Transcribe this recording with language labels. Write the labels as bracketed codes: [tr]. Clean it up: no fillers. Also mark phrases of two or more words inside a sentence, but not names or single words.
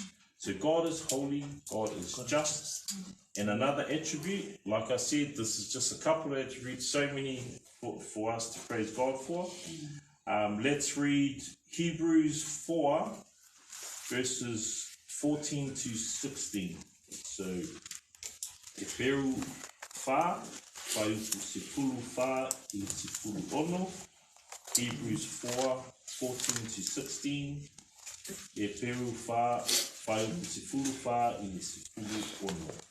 [en] So God is holy, God is just. And another attribute, like I said, this is just a couple of attributes, so many for us to praise God for. Let's read Hebrews 4, verses 14 to 16. So, [sm] Eperu fa, whaiupu sefulu fa, I sefulu ono. [en] Hebrews 4, 14 to 16. [sm] Eperu fa, whaiupu sefulu fa, I sefulu ono.